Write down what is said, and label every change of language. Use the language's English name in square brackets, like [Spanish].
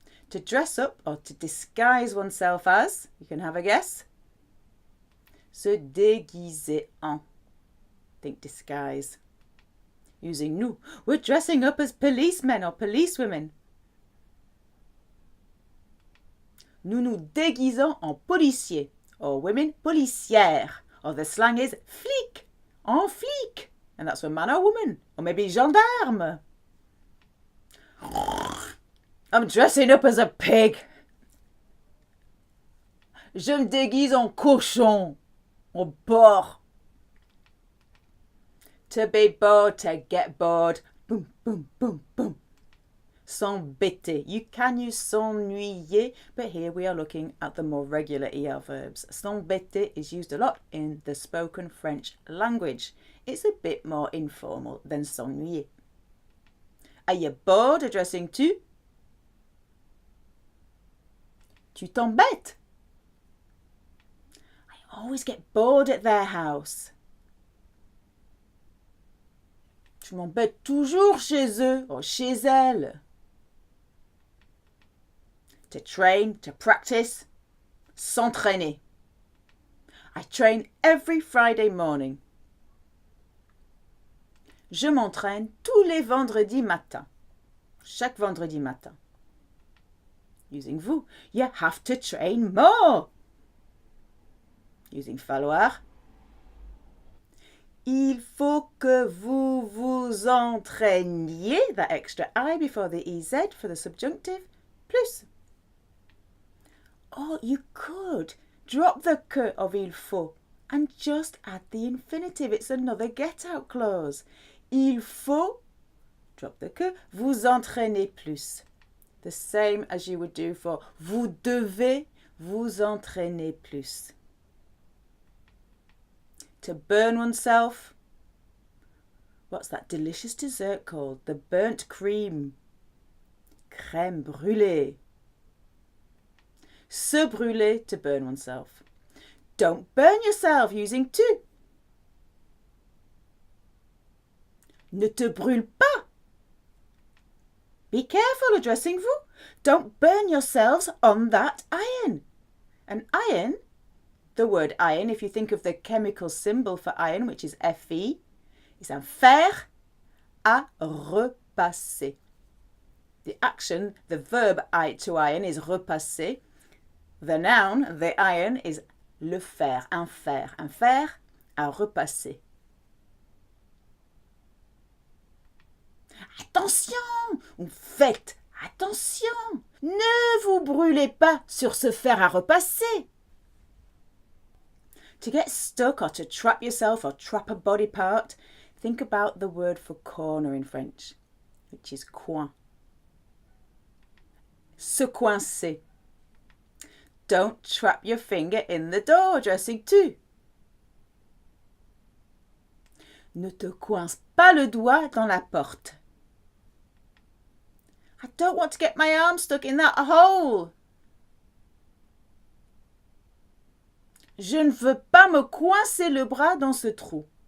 [English] To dress up or to disguise oneself as, you can have a guess. [French] Se déguiser en. [English] Think disguise. Using nous. We're dressing up as policemen or policewomen. [French] Nous nous déguisons en policiers [English] or women [French] policières. [English] Or the slang is flic, en flic. And that's for man or woman. Or maybe gendarme. I'm dressing up as a pig. [French] Je me déguise en cochon, en porc. [English] To be bored, to get bored. Boom, boom, boom, boom. S'embêter. You can use s'ennuyer, but here we are looking at the more regular ER verbs. S'embêter is used a lot in the spoken French language. It's a bit more informal than s'ennuyer. Are you bored addressing tu? [French] Tu t'embêtes. [English] I always get bored at their house. [French] Je m'embête toujours chez eux or chez elle. [English] To train, to practice, s'entraîner. I train every Friday morning. [French] Je m'entraîne tous les vendredis matins. Chaque vendredi matin. [English] Using vous, you have to train more. Using falloir. [French] Il faut que vous vous entraîniez, [English] that extra I before the EZ for the subjunctive, plus. Or you could drop the que of il faut and just add the infinitive. It's another get-out clause. [French] Il faut, [English] drop the [French] que, vous entraîner plus. [English] The same as you would do for [French] vous devez vous entraîner plus. [English] To burn oneself. What's that delicious dessert called? The burnt cream. Crème brûlée. [French] Se brûler, [English] to burn oneself. Don't burn yourself using tu. [French] Ne te brûle pas. [English] Be careful addressing vous. Don't burn yourselves on that iron. An iron, the word iron, if you think of the chemical symbol for iron, which is Fe, is [French] un fer à repasser. [English] The action, the verb to iron is repasser. The noun, the iron, is le fer, [French] un fer à repasser. Attention, ou faites attention, ne vous brûlez pas sur ce fer à repasser. [English] To get stuck or to trap yourself or trap a body part, think about the word for corner in French, which is coin. [French] Se coincer. [English] Don't trap your finger in the door, addressing tu. [French] Ne te coince pas le doigt dans la porte. [English] I don't want to get my arm stuck in that hole. [French] Je ne veux pas me coincer le bras dans ce trou.